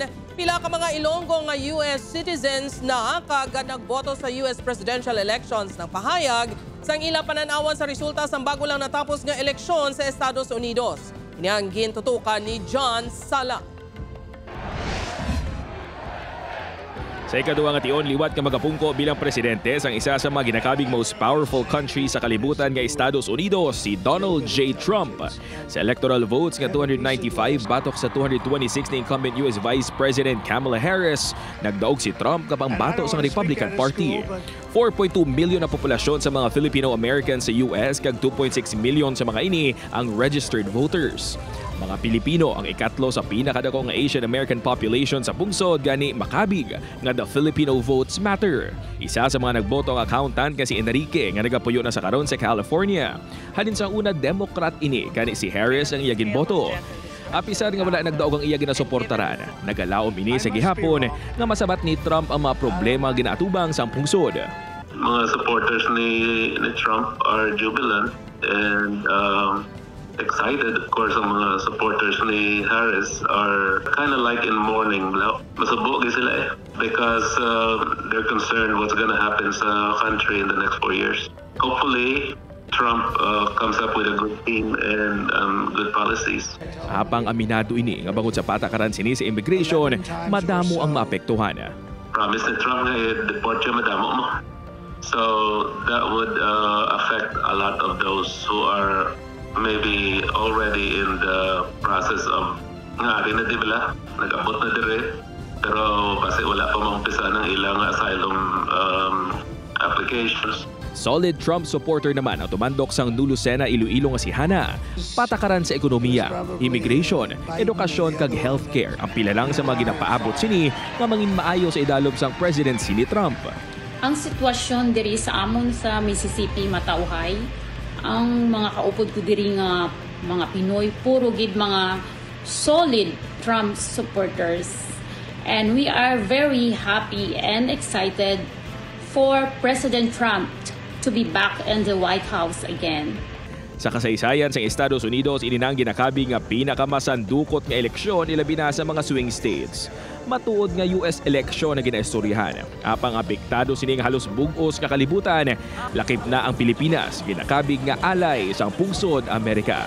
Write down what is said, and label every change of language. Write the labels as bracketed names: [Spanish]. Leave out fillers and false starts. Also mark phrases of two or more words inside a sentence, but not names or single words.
[Hiligaynon] Pila ka mga Ilonggo nga [English] US citizens [Hiligaynon] na kagad nagboto sa [English] US presidential elections [Hiligaynon] ng pahayag sang ila pananawan sa resulta sang bago lang natapos nga eleksyon sa Estados Unidos. Ini ang gintutukan ni John Sala. Sa ikaduwa nga tion, liwat nga magapungko bilang presidente sang isa sa mga ginakabing [English] most powerful country [Hiligaynon] sa kalibutan nga Estados Unidos, si Donald J. Trump. Sa electoral votes nga 295 batok sa 226 ni [English] incumbent US Vice President [Hiligaynon] Kamala Harris, nagdaog si Trump kapang bato sa Republican Party. 4.2 million na populasyon sa mga Filipino-Americans sa US kag 2.6 million sa mga ini ang [English] registered voters. [Hiligaynon] Mga Pilipino ang ikatlo sa pinakadako nga [English] Asian American population [Hiligaynon] sa pungsod gani makabig nga [English] the Filipino votes matter. [Hiligaynon] Isa sa mga nagboto ang accountant kasi Enrique nga nagapuyo na sa karon sa California. Halin sa una Democrat ini kani si Harris ang iyagin boto. Apisar nga wala nagdaog ang iya ginasuportaran, nagalaom ini sa gihapon nga masabat ni Trump ang mga problema ginaatubang sa pungsod. [English] Mga supporters ni Trump are jubilant and excited. Of course, [Hiligaynon] ang mga [English] supporters ni Harris are kind of like in mourning. [Hiligaynon] Masabog sila [English] because they're concerned what's going to happen sa country in the next 4 years. Hopefully, Trump comes up with a good team and good policies. [Hiligaynon] Apang aminado ini nga bangod sa patakaran sini sa immigration, madamo ang maapektuhan. Promise ni Trump nga i-deport siya madamo mo. [English] So that would affect a lot of those who are maybe already in the process of [Hiligaynon] nga rin na dibla, nag-abot na dire, pero kasi wala pa maumpisa ng ilang asylum applications. Solid Trump supporter naman ang tumandok sang Nulusena Iloilo nga si Hana. Patakaran sa ekonomiya, immigration, edukasyon kag healthcare ang pila lang sa mga ginapaabot sini nga mangin maayo sa idalob sang presidency ni Trump. Ang sitwasyon diri sa amon sa Mississippi matauhay. Ang mga kaupod ko diri nga mga Pinoy puro gid mga solid Trump supporters, [English] and we are very happy and excited for President Trump to be back in the White House again. [Hiligaynon] Sa kasaysayan sa Estados Unidos, ininang ginakabi nga pinakamasandukot nga eleksyon ilabi na sa mga [English] swing states. [Hiligaynon] Matuod nga US eleksyon na ginaistoryahan. Apang apektado sining halos bugos nga kalibutan, lakip na ang Pilipinas, ginakabig nga alay sa pungsod Amerika.